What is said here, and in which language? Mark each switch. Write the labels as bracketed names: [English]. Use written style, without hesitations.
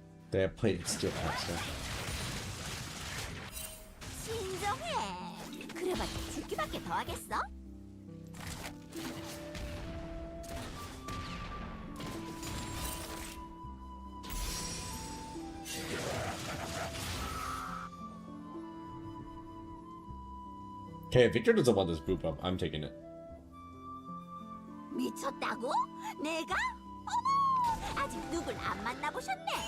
[English] They have plated steel faster. [Korean] 진정해. 그래봤자 죽기밖에 더 하겠어? [English] Okay, if Victor doesn't want this boop up, I'm taking it. [Korean] 미쳤다고? 내가? 어머, 아직 누굴 안 만나보셨네.